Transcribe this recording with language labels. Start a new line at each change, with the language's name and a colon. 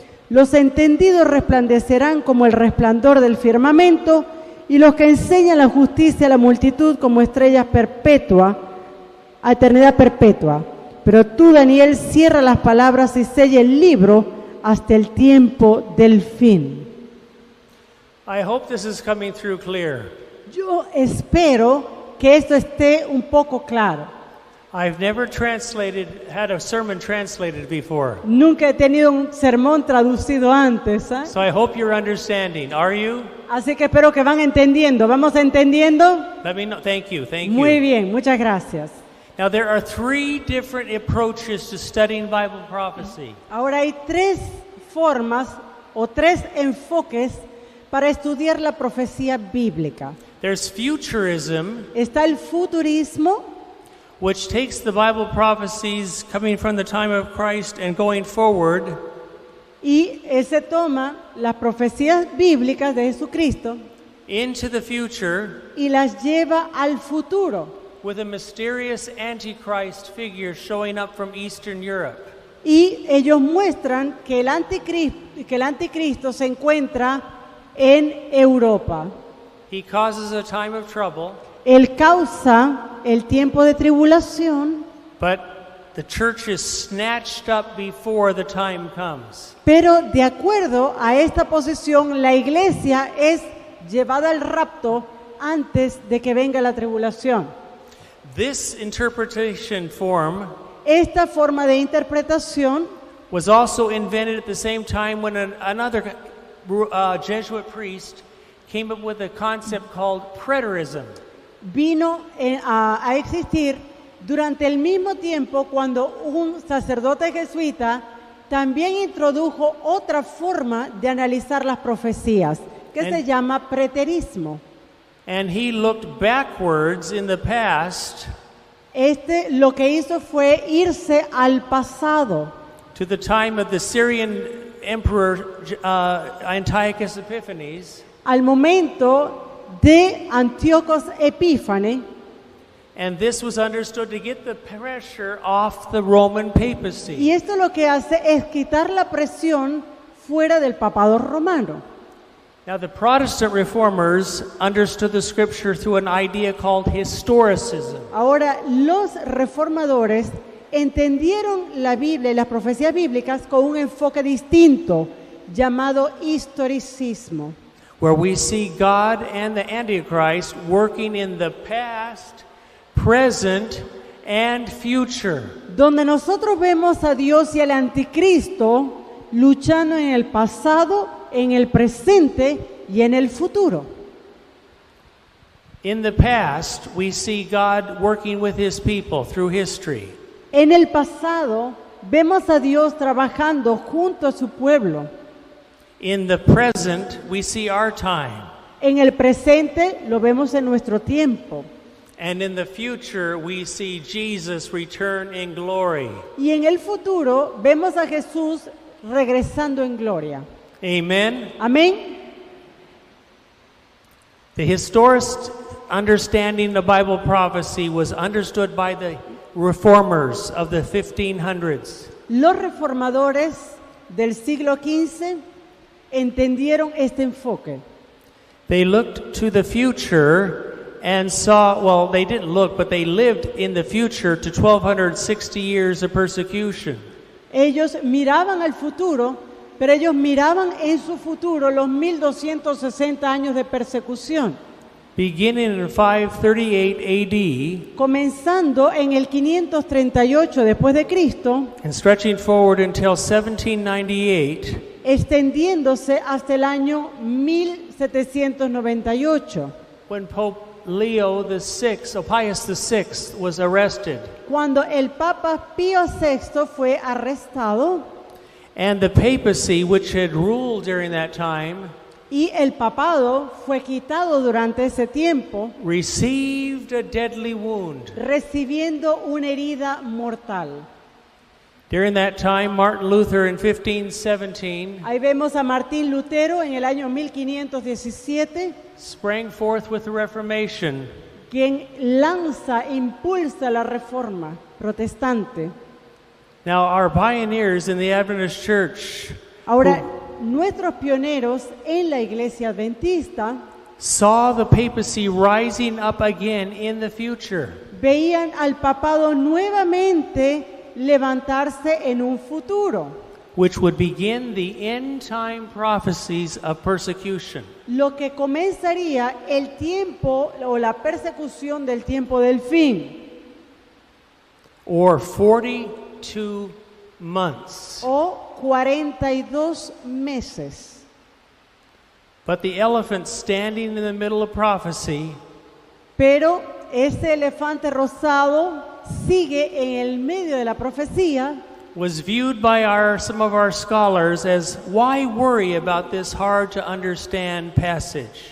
Spanish: Los entendidos resplandecerán como el resplandor del firmamento, y los que enseñan la justicia a la multitud como estrellas perpetua, a eternidad perpetua. Pero tú, Daniel, cierra las palabras y sella el libro hasta el tiempo del fin.
English: I hope this is coming through clear.
Spanish: Yo espero que esto esté un poco claro.
English: I've never had a sermon translated before.
Spanish: Nunca he tenido un sermón traducido antes, ¿eh?
English: So I hope you're understanding. Are you?
Spanish: Así que espero que van entendiendo. ¿Vamos entendiendo?
English: Let me know. Thank you.
Spanish: Muy bien, muchas gracias.
English: Now, there are three different approaches to studying Bible prophecy.
Spanish: Ahora hay tres formas o tres enfoques para estudiar la profecía bíblica.
English: There's futurism,
Spanish: Está el futurismo,
English: which takes the Bible prophecies coming from the time of Christ and going forward,
Spanish: y ese toma las profecías bíblicas de Jesucristo
English: into the future
Spanish: y las lleva al futuro.
English: with a mysterious Antichrist figure showing up from Eastern Europe.
Spanish: Y ellos muestran que el anticristo se encuentra en Europa.
English: He causes a time of trouble,
Spanish: Él causa el tiempo de tribulación,
English: but the church is snatched up before the time comes.
Spanish: pero de acuerdo a esta posición, la iglesia es llevada al rapto antes de que venga la tribulación.
English: This interpretation form
Spanish: Esta forma de interpretación
English: was also invented at the same time when another Jesuit priest came up with a concept called preterism.
Spanish: vino a existir durante el mismo tiempo cuando un sacerdote jesuita también introdujo otra forma de analizar las profecías, que se llama preterismo.
English: And he looked backwards in the past
Spanish: Lo que hizo fue irse al pasado,
English: to the time of the Syrian emperor Antiochus Epiphanes,
Spanish: al momento de Antíoco Epífanes,
English: and this was understood to get the pressure off the Roman papacy.
Spanish: y esto lo que hace es quitar la presión fuera del papado romano.
English: Now, the Protestant reformers understood the scripture through an idea called historicism.
Spanish: Ahora, los reformadores entendieron la Biblia y las profecías bíblicas con un enfoque distinto llamado historicismo,
English: Where we see God and the Antichrist working in the past, present, and future.
Spanish: donde nosotros vemos a Dios y al anticristo luchando en el pasado, en el presente y en el futuro.
English: In the past, we see God working with his people through history.
Spanish: En el pasado vemos a Dios trabajando junto a su pueblo.
English: In the present, we see our time.
Spanish: En el presente lo vemos en nuestro tiempo.
English: And in the future, we see Jesus return in glory.
Spanish: Y en el futuro vemos a Jesús regresando en gloria.
English: Amen.
Spanish: Amén.
English: The historist understanding the Bible prophecy was understood by the reformers of the 1500s.
Spanish: Los reformadores del siglo XV entendieron este enfoque.
English: They looked to the future and saw, well, they didn't look, but they lived in the future to 1260 years of persecution.
Spanish: Ellos miraban al futuro, pero ellos miraban en su futuro los 1260 años de persecución,
English: Beginning in 538 AD
Spanish: comenzando en el 538 después de Cristo,
English: and stretching forward until 1798,
Spanish: extendiéndose hasta el año 1798,
English: when Pope Leo VI, or Pius VI, was arrested.
Spanish: cuando el Papa Pío VI fue arrestado
English: And the papacy, which had ruled during that time,
Spanish: y el papado fue quitado durante ese tiempo,
English: received a deadly wound.
Spanish: recibiendo una herida mortal.
English: During that time, Martin Luther in 1517
Spanish: Ahí vemos a Martín Lutero en el año 1517,
English: sprang forth with the Reformation.
Spanish: quien impulsa la reforma protestante.
English: Now, our pioneers in the Adventist Church
Spanish: Ahora, nuestros pioneros en la iglesia adventista
English: saw the papacy rising up again in the future.
Spanish: veían al papado nuevamente levantarse en un futuro,
English: Which would begin the end time prophecies of persecution.
Spanish: lo que comenzaría el tiempo o la persecución del tiempo del fin,
English: Or 42 months.
Spanish: o 42 meses.
English: But the elephant standing in the middle of prophecy
Spanish: Pero ese elefante rosado sigue en el medio de la profecía
English: was viewed by some of our scholars as, why worry about this hard to understand passage?